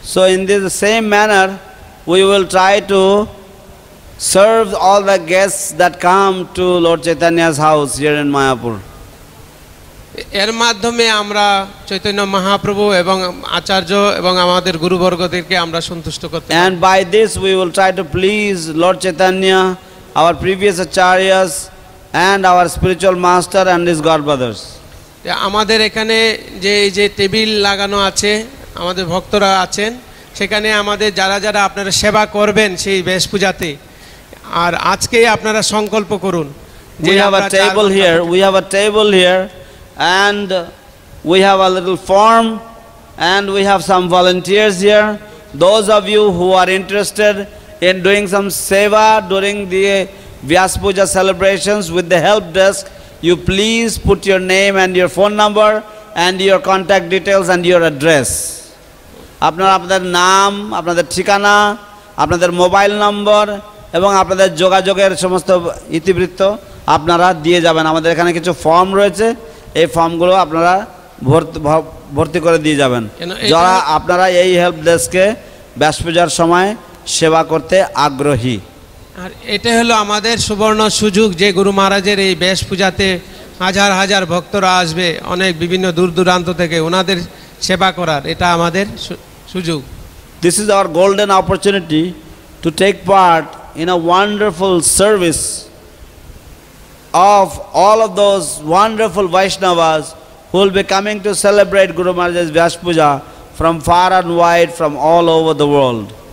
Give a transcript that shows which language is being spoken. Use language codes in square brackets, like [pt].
[en] So in this same manner we will try to serve all the guests that come to Lord Chaitanya's house here in Mayapur. [bn] এর মাধ্যমে আমরা চৈতন্য মহাপ্রভু এবং আচার্য এবং আমাদের গুরুবর্গদেরকে আমরা সন্তুষ্ট করতে পারি। [en] And by this we will try to please Lord Chaitanya, our previous acharyas, and our spiritual master and his godbrothers. [bn] আমাদের এখানে যে টেবিল লাগানো আছে, আমাদের ভক্তরা আছেন, সেখানে আমাদের যারা যারা আপনারা সেবা করবেন সেই বেশ পূজাতে, আর আজকে আপনারা সংকল্প করুন। [en] We have a table here, and we have a little form, and we have some volunteers here. Those of you who are interested in doing some seva during the Vyas Puja celebrations with the help desk, you please put your name and your phone number and your contact details and your address. [bn] আপনারা আপনাদের নাম, আপনাদের ঠিকানা, আপনাদের mobile নম্বর এবং আপনাদের যোগাযোগের সমস্ত ইতিবৃত্ত আপনারা দিয়ে যাবেন। আমাদের এখানে কিছু ফর্ম রয়েছে, এই ফর্মগুলো আপনারা ভর্তি করে দিয়ে যাবেন, যারা আপনারা এই হেল্প ডেস্কে ব্যাস পূজার সময় সেবা করতে আগ্রহী। আর এটা হলো আমাদের সুবর্ণ সুযোগ যে গুরু মহারাজের এই বেশ পূজাতে হাজার হাজার ভক্তরা আসবে অনেক বিভিন্ন দূর দূরান্ত থেকে, ওনাদের সেবা করার এটা আমাদের সুযোগ। [en] This is our golden opportunity to take part in a wonderful service of all of those wonderful Vaishnavas who will be coming to celebrate Guru Maharaj's Vyas Puja from far and wide, from all over the world.